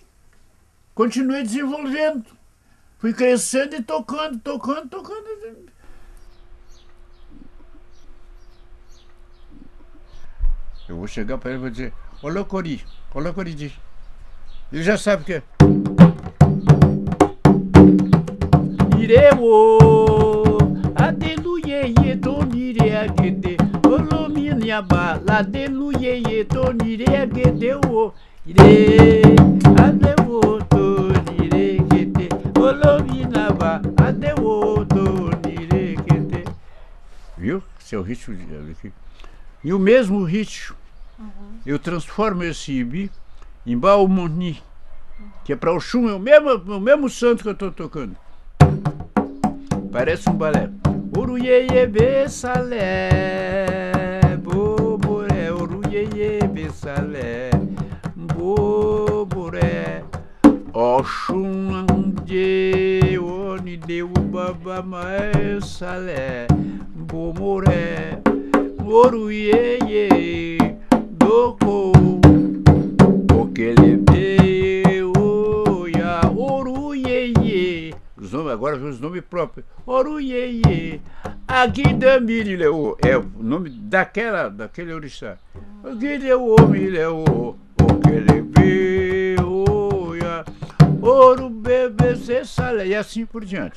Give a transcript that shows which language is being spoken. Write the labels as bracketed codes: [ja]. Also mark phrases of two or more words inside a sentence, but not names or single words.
[pt] Continuei desenvolvendo. Fui crescendo e tocando. Eu vou chegar para ele e vou dizer: olá, Cori, Cori. Ele já sabe o que é. [yo] Irewo, adeluye, tonire agede, olominyaba, adeluye, tonire agede, o ire, adewo, tonire agede, olominyaba, adewo, tonire agede. [pt] Viu? Esse é o ritmo aqui. E o mesmo ritmo, eu transformo esse ibi em Baumoni, que é para o Xum, é o mesmo santo que eu estou tocando. Parece um balé. [yo] Oruyeye bessalé, boboré, oruyeye bessalé, boboré. Oxum ande, oni deu babamé salé, bomoré, oruyeye, doko. [pt] Agora os nomes próprios. Oruyeye, Aguidamirileu, é o nome daquele orixá. Aguideuomileu, Okelebeuya, Orubebece Salé, e assim por diante.